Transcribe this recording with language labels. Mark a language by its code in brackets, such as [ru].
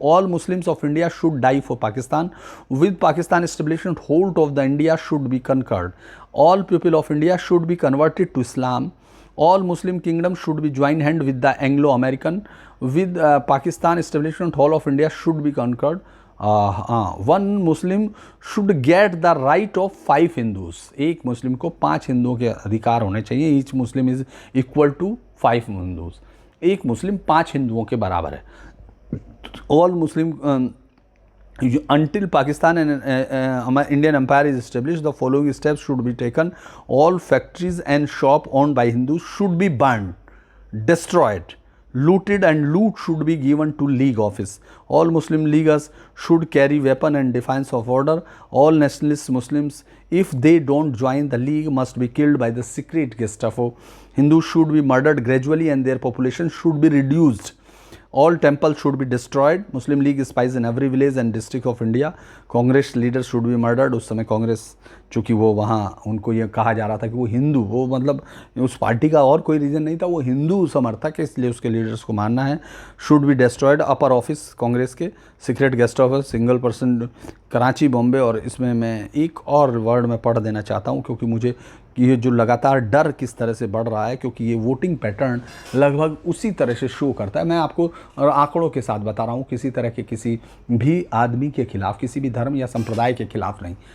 [en] All Muslims of India should die for Pakistan, with Pakistan establishment whole of the India should be conquered, all people of India should be converted to Islam, all Muslim kingdom should be joined hand with the Anglo-American, with Pakistan establishment whole of India should be conquered. One Muslim should get the right of 5 Hindus. [hi] एक मुस्लिम को 5 हिंदुओं के अधिकार होने चाहिए. [en] Each Muslim is equal to 5 Hindus. [hi] एक मुस्लिम 5 हिंदुओं के बराबर है. [en] All Muslim until Pakistan and Indian Empire is established, the following steps should be taken. All factories and shops owned by Hindus should be burned, destroyed, looted, and loot should be given to League office. All Muslim leaguers should carry weapon and defiance of order. All nationalist Muslims, if they don't join the League, must be killed by the secret Gestapo. Hindus should be murdered gradually and their population should be reduced. All temples should be destroyed. Muslim League spies in every village and district of India. Congress leaders should be murdered. [hi] उस समय कांग्रेस, चूँकि वो वहाँ उनको ये कहा जा रहा था कि वो हिंदू, वो मतलब उस पार्टी का और कोई रीज़न नहीं था, वो हिंदू समर्थक है, इसलिए उसके लीडर्स को मारना है. [en] Should be destroyed. Upper office Congress के, secret guest office, single person Karachi, Bombay. [hi] और इसमें मैं एक और वर्ड में पढ़ देना चाहता हूँ, क्योंकि मुझे ये जो लगातार डर किस तरह से बढ़ रहा है, क्योंकि ये वोटिंग पैटर्न लगभग उसी तरह से शो करता है. मैं आपको और आंकड़ों के साथ बता रहा हूँ, किसी तरह के किसी भी आदमी के खिलाफ, किसी भी धर्म या संप्रदाय के खिलाफ नहीं.